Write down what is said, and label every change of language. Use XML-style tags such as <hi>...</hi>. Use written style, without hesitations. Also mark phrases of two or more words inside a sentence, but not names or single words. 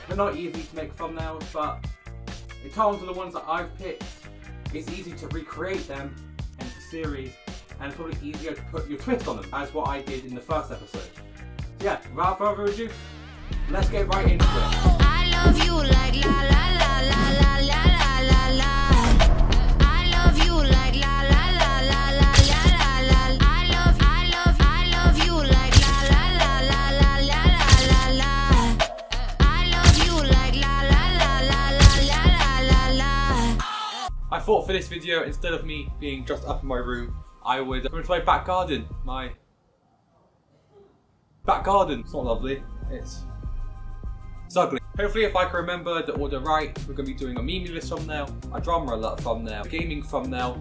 <en>They're not easy to make thumbnails, but in terms of the ones that I've picked, it's easy to recreate them into series, and it's probably easier to put your twist on them, as what I did in the first episode. So yeah, without further ado, let's get right into it. I love you like la la la la la la la la. I love you like la la la la la la la. I love you like la la la la la la la la. I love you like la la la la la la la la. I thought for this video, instead of me being just up in my room, I would go into my back garden. My back garden. It's not lovely. It's ugly. Hopefully if I can remember the order right, we're going to be doing a Memeulous thumbnail, a Dramaalert thumbnail, a gaming thumbnail.</en>